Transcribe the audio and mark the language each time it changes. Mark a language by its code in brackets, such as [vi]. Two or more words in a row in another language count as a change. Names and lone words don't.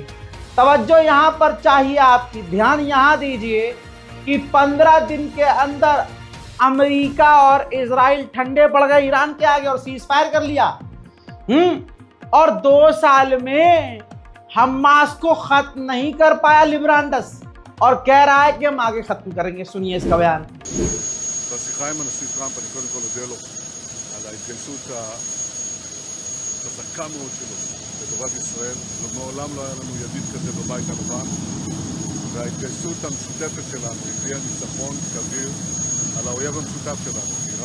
[hi] तवज्जो यहाँ पर चाहिए आपकी, ध्यान यहाँ दीजिए कि 15 दिन के अंदर अमेरिका और इजराइल ठंडे पड़ गए ईरान के आगे और [en] cease fire [hi] कर लिया। और 2 साल में हमास को खत्म नहीं कर पाया लिब्रांडस, और कह रहा है कि हम आगे खत्म करेंगे। सुनिए इसका बयान। [he] בשיחה עם הנשיא טראמפ אני קודם כל אודה לו על ההתגייסות החזקה מאוד שלו לטובת ישראל. מעולם לא היה לנו ידיד כזה בבית הלבן, וההתגייסות המשותפת שלנו הביאה ניצחון כביר על האויב המשותף שלנו, איראן.